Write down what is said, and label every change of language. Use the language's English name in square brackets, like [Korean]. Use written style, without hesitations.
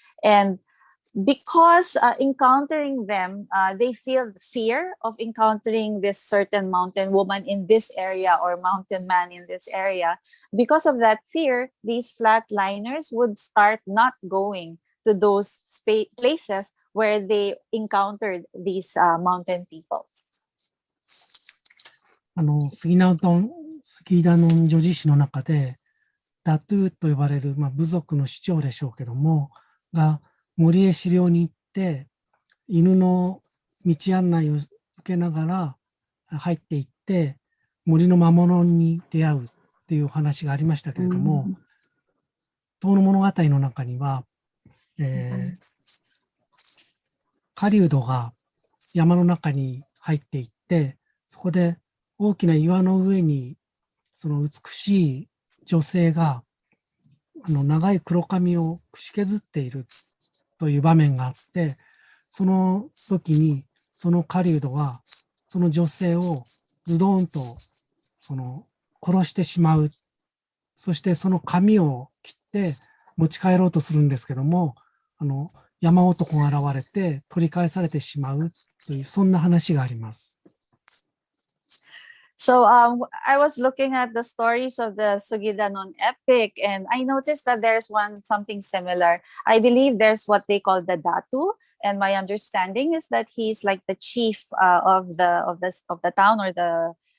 [English] And because encountering them, they feel fear of encountering this certain mountain woman in this area or mountain man in this area. Because of that fear, these flatliners would start not going to those places where they encountered these mountain people. [Japanese] スギダノン叙事詩の中で、ダトゥーと呼ばれる、部族の首長でしょうけども、が森へ狩猟に行って、犬の道案内を受けながら入っていって、森の魔物に出会うっていうお話がありましたけれども、遠野物語の中には、狩人が山の中に入っていって、そこで大きな岩の上にその美しい女性が長い黒髪をくし削っているという場面があって、その時にその狩人がその女性をズドンと殺してしまう。そしてその髪を切って持ち帰ろうとするんですけども、山男が現れて取り返されてしまうという、そんな話があります。 [English] So I was looking at the stories of the Sugidanun epic, and I noticed that there's something similar. I believe there's what they call the Datu, and my understanding is that he's like the chief of the town or the